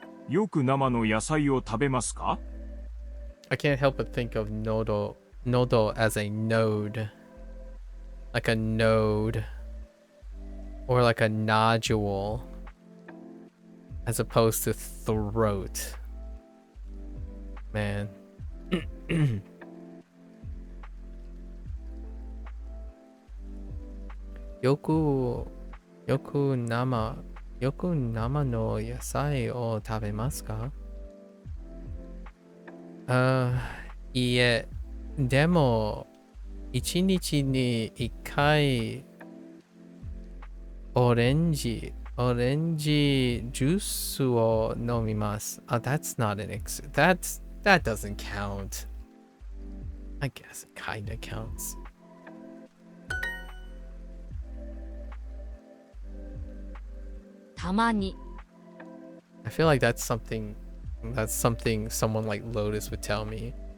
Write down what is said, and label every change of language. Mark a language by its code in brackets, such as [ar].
[ja] よく生の野菜を食べますか？ [en] I can't help but think of nodo as a node. Like a node. Or like a nodule. As opposed to throat. Man. [ja] Yoku nama no yasai o tabemasu ka? いえ、でも、一日に一回、オレンジジュースを飲みます。 [en] That's not an that doesn't count. I guess it kinda counts. [ja] たまに [en] I feel like that's something someone like Lotus would tell me.